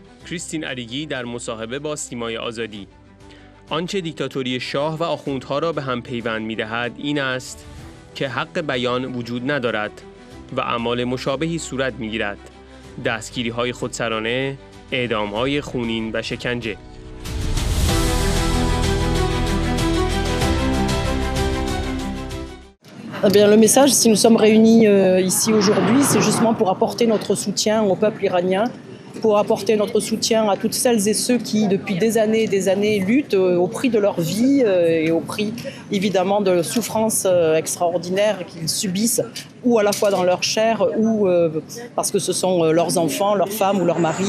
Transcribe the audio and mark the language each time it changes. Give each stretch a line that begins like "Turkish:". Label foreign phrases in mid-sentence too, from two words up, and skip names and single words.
Persian: کریستین علیگی در مصاحبه با سیمای آزادی. آنچه دیکتاتوری شاه و آخوندها را به هم پیوند می‌دهد این است که حق بیان وجود ندارد و اعمال مشابهی صورت می‌گیرد: دستگیری‌های خودسرانه، اعدام‌های خونین و شکنجه.
French: Eh bien, le message, si nous sommes réunis ici aujourd'hui, c'est justement pour apporter notre soutien au peuple iranien, pour apporter notre soutien à toutes celles et ceux qui, depuis des années, luttent au prix de leur vie et au prix, évidemment, de souffrances extraordinaires qu'ils subissent, ou à la fois dans leur chair, ou parce que ce sont leurs enfants, leurs femmes ou leurs maris.